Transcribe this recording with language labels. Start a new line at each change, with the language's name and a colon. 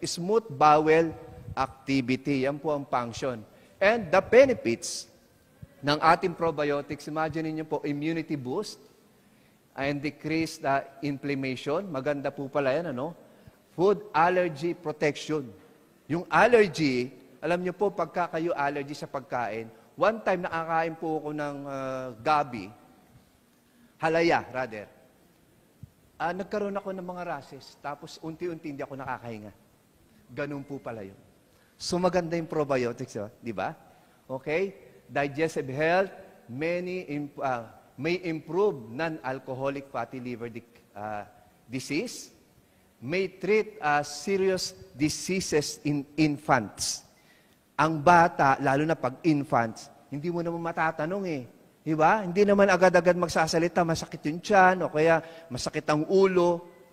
English: Smooth bowel activity.
Filipino: Yan po ang function.
English: And the benefits,
Filipino: ng ating
English: probiotics, imagine niyo po, immunity boost and decrease the inflammation.
Filipino: Maganda po pala yan, ano?
English: Food allergy protection.
Filipino: Yung allergy, alam niyo po, pagka kayo allergy sa pagkain,
English: one time
Filipino: nakakain po ako ng gabi, halaya, rather. Nagkaroon ako ng mga rashes, tapos unti-unti hindi ako nakakahinga. Ganun po pala yun. So maganda yung probiotics, di ba? Okay?
English: Digestive health, may improve non-alcoholic fatty liver disease, may treat serious diseases in infants.
Filipino: Ang bata, lalo na pag infants, hindi mo naman matatanong eh. Di ba? Hindi naman agad-agad magsasalita, masakit yung tiyan, o kaya masakit ang ulo.